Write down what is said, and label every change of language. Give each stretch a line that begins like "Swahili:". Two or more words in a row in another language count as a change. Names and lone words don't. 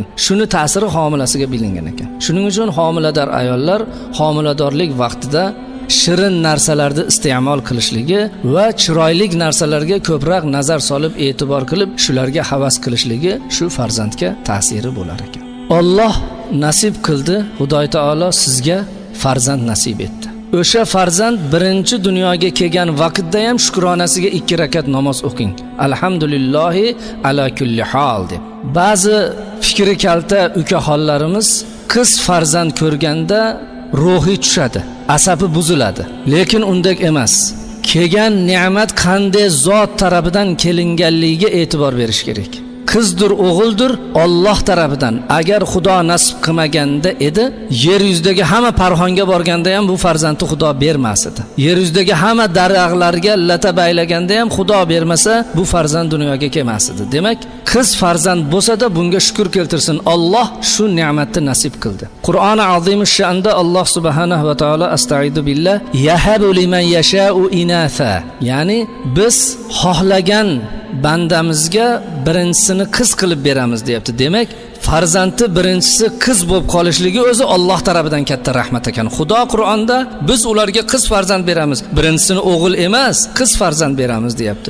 Uzbek: Shuni ta'siri homilasiga bilingan ekan. Shuning uchun homilador ayollar homiladorlik vaqtida shirin narsalarni iste'mol qilishligi va chiroyli narsalarga ko'proq nazar solib, e'tibor qilib, shularga havas qilishligi shu farzandga ta'siri bo'lar ekan. Alloh nasib qildi, Xudoy taolo sizga farzand nasib etdi. O'sha farzand birinchi dunyoga kelgan vaqtda ham shukronasiga 2 rakat namoz o'qing.
Arabic: الحمد لله على كل حال deb.
Uzbek: Ba'zi fikri kalta ukaxonlarimiz qiz farzand ko'rganda ruhi tushadi, asabi buziladi. Lekin undek emas. Kelgan ne'mat qanday zot tarafidan kelinganligiga e'tibor berish kerak. Qizdir, o'g'ildir, Alloh tarafidan. Agar Xudo nasib qilmaganda edi, yer yuzidagi hamma parxonga borganda ham bu farzandni Xudo bermas edi. Yer yuzidagi hamma daraxtlarga lata baylaganda ham Xudo bermasa, bu farzand dunyoga kelmas edi. Demak, qiz farzand bo'lsa-da bunga shukr keltirsin. Alloh shu ne'matni nasib qildi. Qur'oni azim sha'nda Alloh
Arabic: سبحانه وتعالى أستعيذ بالله يهب لمن يشاء إناثا.
Uzbek: Ya'ni biz xohlagan bandamizga birinchisini qiz qilib beramiz deyapti. Demak, farzandi birinchisi qiz bo'lib qolishligi o'zi Alloh tarafidan katta rahmat ekan. Xudo Qur'onda biz ularga qiz farzand beramiz, birinchisini o'g'il emas, qiz farzand beramiz deyapti.